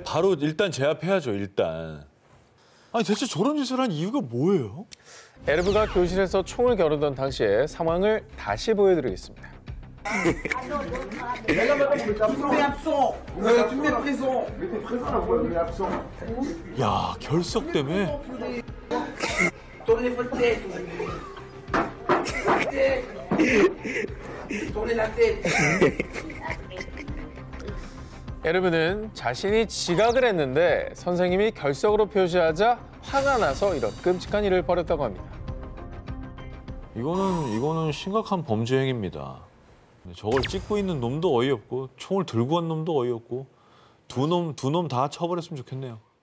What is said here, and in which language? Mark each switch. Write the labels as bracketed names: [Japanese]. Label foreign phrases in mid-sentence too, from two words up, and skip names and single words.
[Korean] 바로 일단 제압해야죠 일단. 대체 저런 짓을 한 이유가 뭐예요? 에르브가 교실에서 총을 겨루던 당시의 상황을 다시 보여드리겠습니다. 야, 결석 때문에? Torne forte. Torne latte. 에르브는 자신이 지각을 했는데 선생님이 결석으로 표시하자 화가 나서 이런 끔찍한 일을 벌였다고 합니다. 이거는 심각한 범죄 행위입니다. 저걸 찍고 있는 놈도 어이없고 총을 들고 간 놈도 어이없고 두 놈 다 처벌했으면 좋겠네요.